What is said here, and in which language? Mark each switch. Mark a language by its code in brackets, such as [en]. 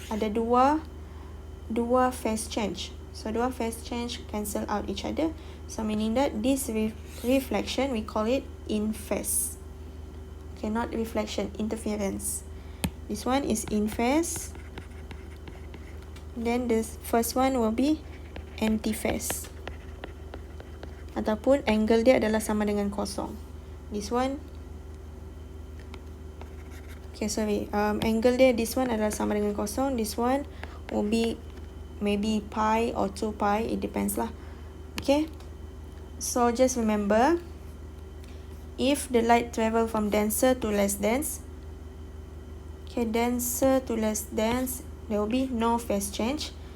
[ms] Ada dua [en] phase change. So dua phase change cancel out each other. So meaning that this reflection, we call it in phase. Okay, not reflection, interference. This one is in phase. Then the first one will be anti-phase. [ms] Ataupun angle dia adalah sama dengan kosong. [en] This one, okay, sorry, [ms] angle dia, [en] this one [ms] adalah sama dengan kosong. [en] This one will be maybe pi or 2 pi, it depends lah. Okay, so just remember, if the light travel from denser to less dense, okay, denser to less dense, there will be no phase change.